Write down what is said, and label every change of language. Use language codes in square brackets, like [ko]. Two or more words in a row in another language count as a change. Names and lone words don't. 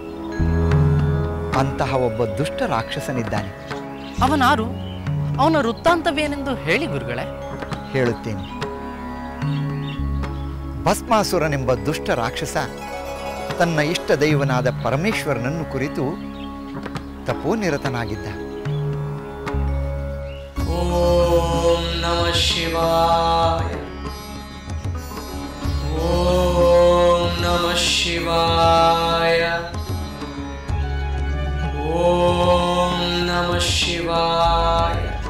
[kn] ಅಂತಹ ಒಬ್ಬ ದುಷ್ಟ ರಾಕ್ಷಸನಿದ್ದಾನೆ. ಅವನಾರು? ಅವನ ವೃತ್ತಾಂತವೇನೆಂದು ಹೇಳಿ ಗುರುಗಳೇ. ಹೇಳುತ್ತೇನೆ. ಭಸ್ಮಾಸುರನೆಂಬ ದುಷ್ಟ ರಾಕ್ಷಸ ತನ್ನ ಇಷ್ಟ ದೈವನಾದ ಪರಮೇಶ್ವರನನ್ನು ಕುರಿತು ತಪೋನಿರತನಾಗಿದ್ದ. [sa] ಓಂ ನಮಃ ಶಿವಾಯ. ಓಂ ನಮಃ ಶಿವಾಯ. ಓಂ ನಮಃ ಶಿವಾಯ.